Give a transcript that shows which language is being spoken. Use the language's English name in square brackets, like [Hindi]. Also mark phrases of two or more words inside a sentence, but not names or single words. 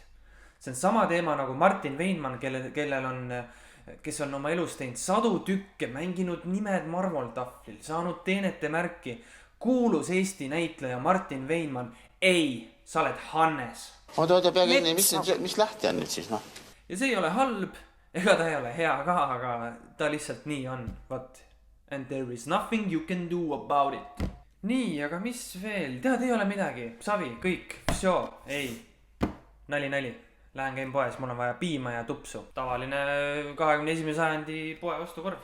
[Estonian] See on sama teema nagu Martin Weinmann, kes on oma elus teinud 100 tükke, mänginud nimed marmoltahvlil, saanud teenete märki. Kuulus Eesti näitleja Martin Weinmann. Ei, sa oled Hannes. Oota, pea kinni, mis lähti on nüüd siis, noh? Ja see ei ole halb, ega ta ei ole hea ka, aga ta lihtsalt nii on. [English] What? And there is nothing you can do about it. [Estonian] Nii, aga mis veel? Tead, ei ole midagi. Savi, kõik, vsjo, ei. Nali. Lähen käin poes, mul on vaja piima ja tupsu. Tavaline 21. sajandi poe ostukorv.